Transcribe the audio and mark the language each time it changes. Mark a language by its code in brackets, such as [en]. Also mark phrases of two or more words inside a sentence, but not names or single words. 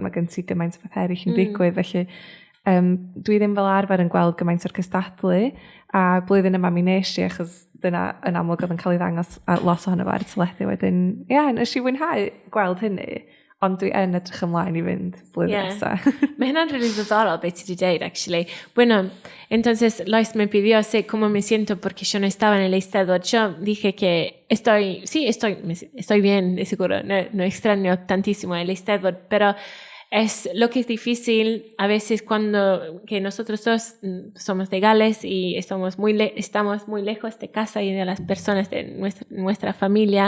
[cy] Mae gen ti gymaint o bethau eraill yn digwydd. Felly, dwi ddim fel arfer yn gweld gymaint o'r cystadlu. A blwyddyn yma mi nes i, achos dyna yn amlwg oedd yn cael ei ddangos lot ohono fo ar y teledu wedyn. Nes i fwynhau gweld hynny. ond dwi yn edrych ymlaen I fynd blwyddyn nesaf. Mae hynna'n rili ddiddorol beth ti wedi deud, actually. [es] Bueno, entonces, Lois me pidió cómo me siento porque yo no estaba en el Eisteddfod. Yo dije que estoy bien, de seguro. No extraño tantísimo el Eisteddfod, pero es lo que es difícil a veces cuando que nosotros dos somos de Gales y estamos muy lejos de casa y de las personas de nuestra familia.